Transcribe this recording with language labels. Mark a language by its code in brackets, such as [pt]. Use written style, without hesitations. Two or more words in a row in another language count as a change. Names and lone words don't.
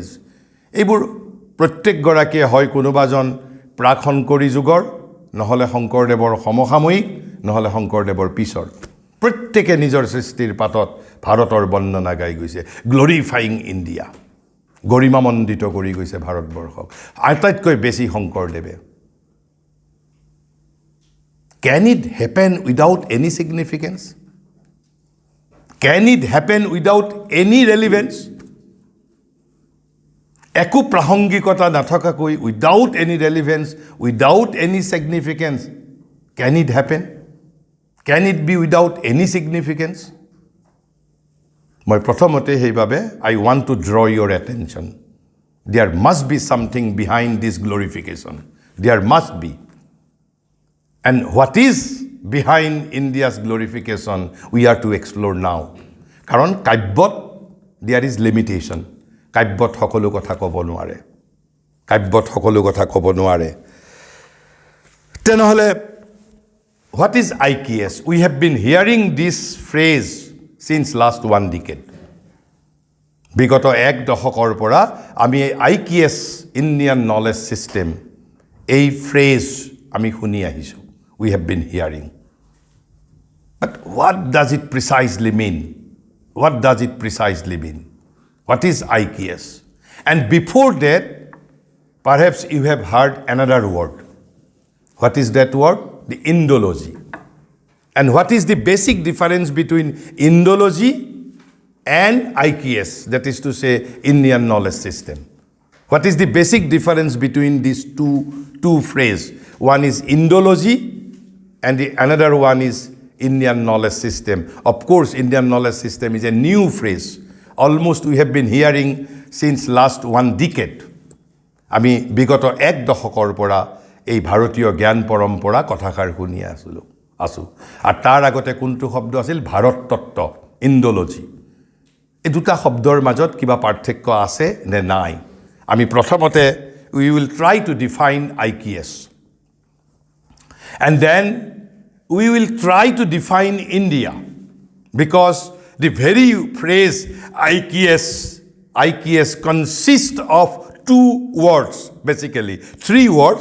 [as] এইবোৰ প্ৰত্যেকগৰাকীয়ে হয় কোনোবাজন প্ৰাক শংকৰী যুগৰ, নহ'লে শংকৰদেৱৰ সমসাময়িক, নহ'লে শংকৰদেৱৰ পিছৰ। প্ৰত্যেকে নিজৰ সৃষ্টিৰ পাতত ভাৰতৰ বৰ্ণনা গাই গৈছে, [en] glorifying India, [as] গৰিমামণ্ডিত কৰি গৈছে ভাৰতবৰ্ষক, আটাইতকৈ বেছি শংকৰদেৱে। [en] Can it happen without any significance? Can it happen without any relevance? [as] একো প্ৰাসংগিকতা নাথকাকৈ, [en] without any relevance, without any significance, can it happen? Can it be without any significance? [as] মই প্ৰথমতে সেইবাবে [en] I want to draw your attention, there must be something behind this glorification, there must be. And what is behind India's glorification we are to explore now. [as] কাৰণ কাব্যত [en] there is limitation, [as] কাব্যত সকলো কথা ক'ব নোৱাৰে, তেনেহ'লে [en] what is IKS? We have been hearing this phrase since last 1 decade. [as] বিগত 1 দশকৰ পৰা আমি IKS, [en] Indian knowledge system, [as] এই ফ্ৰেজ আমি শুনি আহিছোঁ, [en] we have been hearing. But what does it precisely mean? What is IKS? And before that, perhaps you have heard another word. What is that word? The Indology. And what is the basic difference between Indology and IKS, that is to say, Indian knowledge system? What is the basic difference between these two phrases? One is Indology and the another one is Indian knowledge system. Of course, Indian knowledge system is a new phrase. Almost we have been hearing since last 1 decade. [as] আমি বিগত 1 দশকৰ পৰা এই ভাৰতীয় জ্ঞান পৰম্পৰা কথাষাৰ শুনি আছোঁ। আৰু তাৰ আগতে কোনটো শব্দ আছিল? ভাৰত তত্ত্ব, ইণ্ডোলজি। এই দুটা শব্দৰ মাজত কিবা পাৰ্থক্য আছে নে নাই? আমি প্ৰথমতে [en] we will try to define IKS. And then we will try to define India, because the very phrase IKS consists of 2 words, basically 3 words.